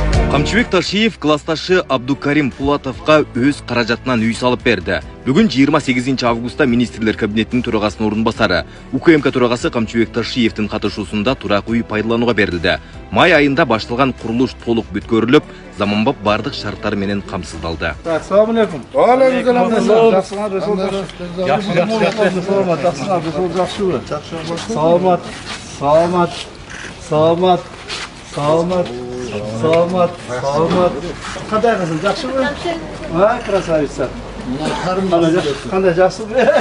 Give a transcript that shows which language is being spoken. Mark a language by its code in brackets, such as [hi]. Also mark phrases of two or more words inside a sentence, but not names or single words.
[ky] Камчыбек Ташиев классташы Абдукарим Пулатовка өз каражатынан үй салып берди. Бүгүн 28 августта министрлер кабинетинин төрагасынын орун басары УКМК төрагасы Камчыбек Ташиевдин катышуусунда турак үй пайдаланууга берилди. Май айында башталган курулуш толук бүткөрүлүп, заманбап бардык шарттар менен камсыздалды. [uz] Assalomu alaykum. Va alaykum assalom. Salomat. Qanday qilsin? Yaxshimi? Ha, krasavitsa. Qanday yaxshimi?